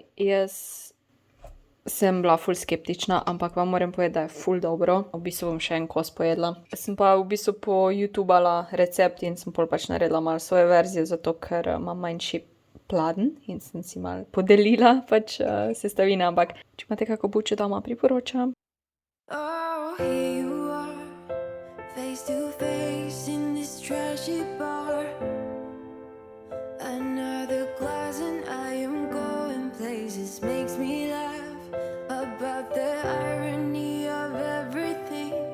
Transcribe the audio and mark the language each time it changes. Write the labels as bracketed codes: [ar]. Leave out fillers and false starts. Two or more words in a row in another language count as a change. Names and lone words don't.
[sl] Jaz sem bila ful skeptična, ampak vam moram povedati, da je ful dobro. V bistvu bom še en kos pojedla. Sem pa v bistvu po YouTubala recept in sem pol pač naredila malo svoje verzije, zato ker imam manjši pladen in sem si malo podelila pač sestavine, ampak če imate kako bučo doma, priporočam. [en] Oh, here you are, face to face in this trashy bar. Another glass and I am going places, makes me laugh about the irony of everything.